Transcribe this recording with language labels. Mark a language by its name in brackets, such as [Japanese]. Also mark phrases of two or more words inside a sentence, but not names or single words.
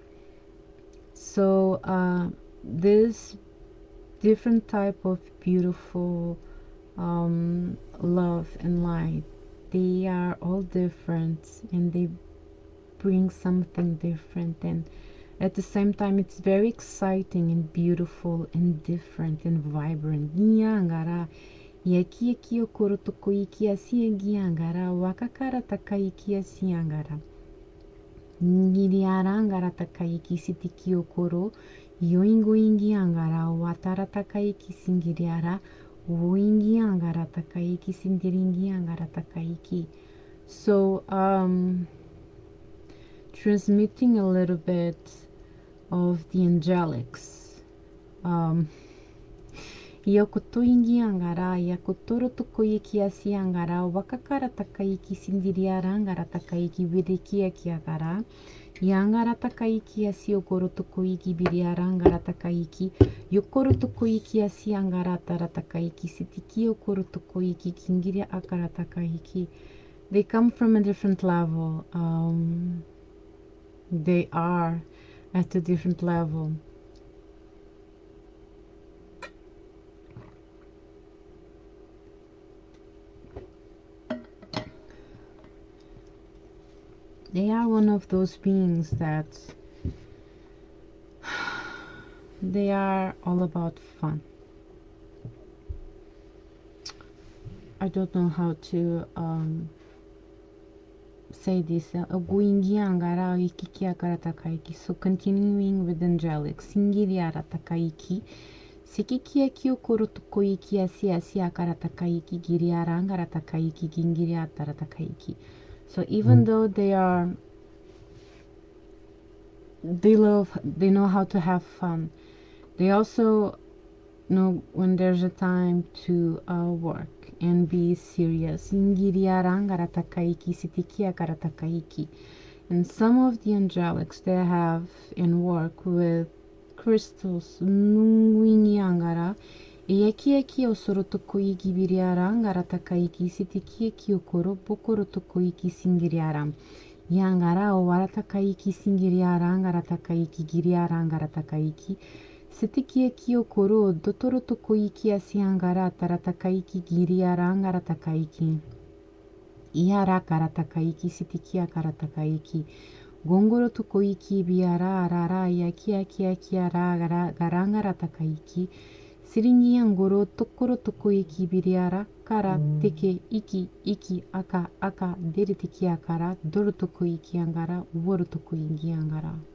[English] So this different type of beautiful love and light, they are all different and they bring something different, and at the same time it's very exciting and beautiful and different and vibrant. Giangara yaki yaki okoro toko iki asi giangara wakakara takaiki asi angara. Ngiriara angara takaiki sitiki okoro yoingo ingi angara watara takaiki singiriara woingi angara takaiki sindiringi angara takaiki. So transmitting a little bit of the angelics. Yakoto ingi angara yakotoro toko iki asi angara wakakara takaiki sindiriara angara takaiki vidiki aki agara. Yangara takaiki asi okoro toko iki biriara angara takaiki yokoro toko iki asi angara tara takaiki sitiki okoro toko iki kingiri akara takaiki. They come from a different level. They are at a different level. They are one of those beings that they are all about fun. I don't know how to say this. So continuing with angelic. Singiriara takaiki. Sikikia kyokoro tokoiki asi asi akara takaiki giriara angara takaiki gingiriatara takaiki. So even though they know how to have fun, they also know when there's a time to work and be serious. Ingiriarangara takaiki sitikia kara takaiki. And some of the angelics, they have and work with crystals. Nungwingiangara Iyakiaki osoro tokoiki biriarangara takaiki sitikiaki okoro bokoro tokoiki singiriaram. Yangara o waratakaiki singiriarangara takaiki giriarangara takaiki. Sitikiaki okoro dotoro tokoiki asiangara taratakaiki giriarangara takaiki. Iara karatakaiki sitikia karatakaiki. Gongoro tokoiki biara arara yakiaki ara garangara takaiki. Siringiangoro tokoro tokoiki biriara kara teke iki aka deretiki akara doro tokoiki angara woro tokoiki angara.